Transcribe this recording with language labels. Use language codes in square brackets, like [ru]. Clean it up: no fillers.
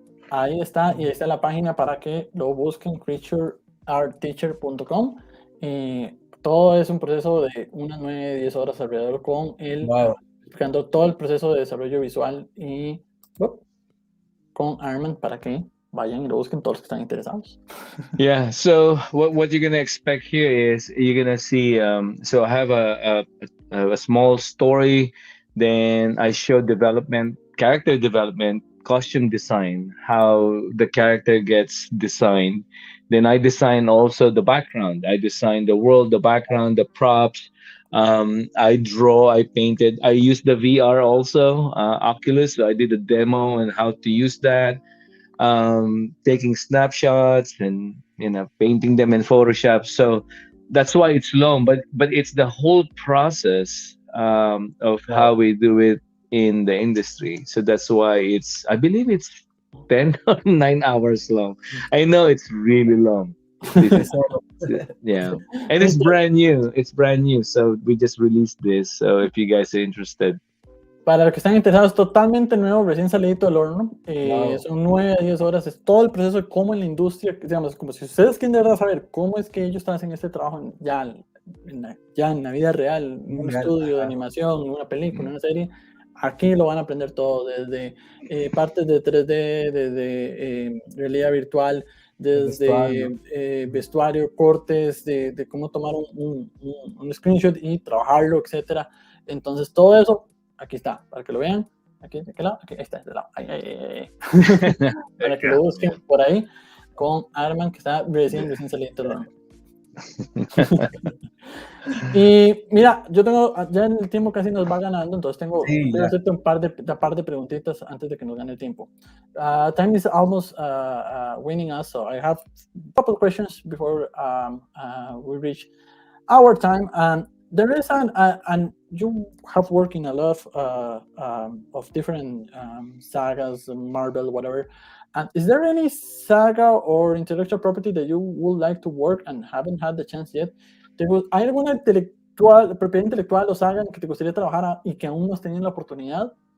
[es] Ahí está, y ahí está la página para que lo busquen, creatureartteacher.com. Todo es un proceso de unas 9-10 horas alrededor con él, Wow. explicando todo el proceso de desarrollo visual y con Armand para que vayan y lo busquen todos los que están interesados. Yeah. [en] So what you're gonna expect here is you're gonna see. So I have a small story. Then I show development, character development, costume design, how the character gets designed. Then I design also the background. I design the world, the background, the props. I draw, I painted. I use the VR also, Oculus. So I did a demo and how to use that, taking snapshots and painting them in Photoshop. So that's why it's long, but it's the whole process of how we do it in the industry. So that's why I believe it's 10 or 9 hours long. I know it's really long. Yeah, and it's brand new. It's brand new. So we just released this. So if you guys are interested. [es] Para los que están interesados, totalmente nuevo, recién salido del horno. Wow. Son 9-10 horas. Es todo el proceso de cómo en la industria, digamos, como si ustedes quieren de verdad saber cómo es que ellos están haciendo este trabajo ya en la vida real, en un estudio de animación, en una película, en una serie, aquí lo van a aprender todo, desde partes de 3D, desde realidad virtual, desde vestuario, cortes, de cómo tomar un screenshot y trabajarlo, etcétera. Entonces, todo eso aquí está, para que lo vean. Aquí, ¿de qué lado? Aquí, ahí está, de lado. Ahí. Para que lo busquen por ahí con Armand, que está recién salido del horno. Y mira, yo tengo, ya en el tiempo casi nos va ganando, entonces quiero hacerte un par de preguntitas antes de que nos gane el tiempo. [en] Time is almost winning us, so I have a couple of questions before we reach our time. And there is and you have worked in a lot of different sagas, Marvel, whatever. And is there any saga or intellectual property that you would like to work and haven't had the chance yet? [es] ¿Hay alguna propiedad intelectual o saga en que te gustaría trabajar y que aún no has tenido la oportunidad?